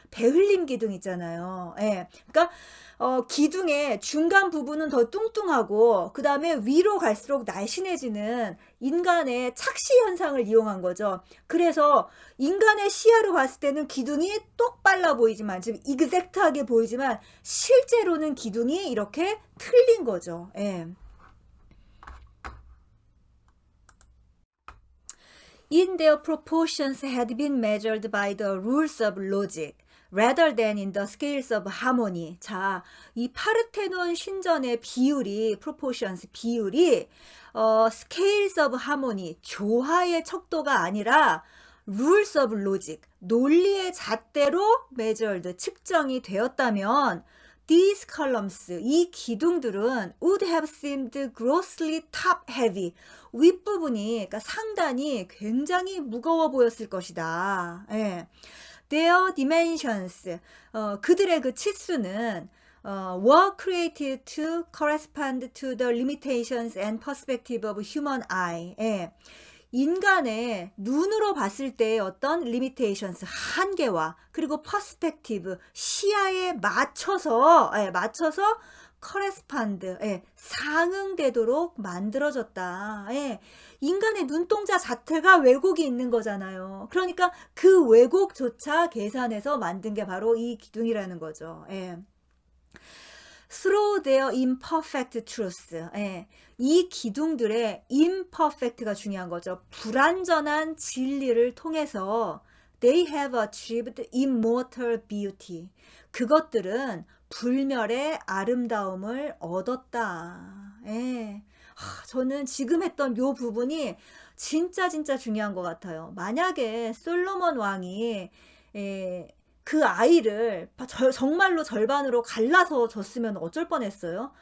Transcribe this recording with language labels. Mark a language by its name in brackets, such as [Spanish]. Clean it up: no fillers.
[Korean] 배흘림 기둥 있잖아요. 예. 그러니까 기둥의 중간 부분은 더 뚱뚱하고 그 다음에 위로 갈수록 날씬해지는 인간의 착시 현상을 이용한 거죠. 그래서 인간의 시야로 봤을 때는 기둥이 똑 빨라 보이지만 지금 이그젝트하게 보이지만 실제로는 기둥이 이렇게 틀린 거죠. 예. [English] In their proportions had been measured by the rules of logic rather than in the scales of harmony. [Korean] 자, 이 파르테논 신전의 비율이 proportions 비율이 [English] scales of harmony [Korean] 조화의 척도가 아니라 [English] rules of logic [Korean] 논리의 잣대로 measured 측정이 되었다면 [English] these columns [Korean] 이 기둥들은 [English] would have seemed grossly top heavy [Korean] 윗부분이 그러니까 상단이 굉장히 무거워 보였을 것이다. 예. [English] Their dimensions [Korean] 그들의 그 치수는 [English] were created to correspond to the limitations and perspective of human eye. [Korean] 예. 인간의 눈으로 봤을 때의 어떤 limitations, 한계와 그리고 perspective, 시야에 맞춰서 correspond, 예, 상응되도록 만들어졌다. 예, 인간의 눈동자 자체가 왜곡이 있는 거잖아요. 그러니까 그 왜곡조차 계산해서 만든 게 바로 이 기둥이라는 거죠. 예. [English] Through their imperfect truth. [Korean] 예. 이 기둥들의 imperfect가 중요한 거죠. 불완전한 진리를 통해서 [English] they have achieved immortal beauty. [Korean] 그것들은 불멸의 아름다움을 얻었다. 예. 저는 지금 했던 요 부분이 진짜 중요한 것 같아요. 만약에 솔로몬 왕이 그 아이를 정말로 절반으로 갈라서 줬으면 어쩔 뻔했어요.